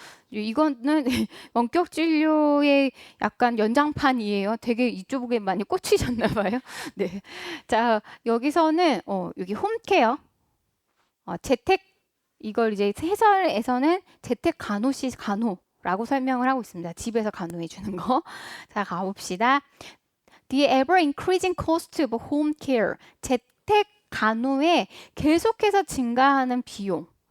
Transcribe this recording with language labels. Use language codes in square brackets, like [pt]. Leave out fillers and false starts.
[ko] 이거는 원격 진료의 약간 연장판이에요. 되게 이쪽에 많이 꽂히셨나 봐요. 네. 자, 여기서는 여기 홈케어, 재택 이걸 이제 해설에서는 재택 간호시 간호라고 설명을 하고 있습니다. 집에서 간호해 주는 거. 자, 가봅시다. [en] The ever increasing cost of home care. [ko] 재택 간호에 계속해서 증가하는 비용.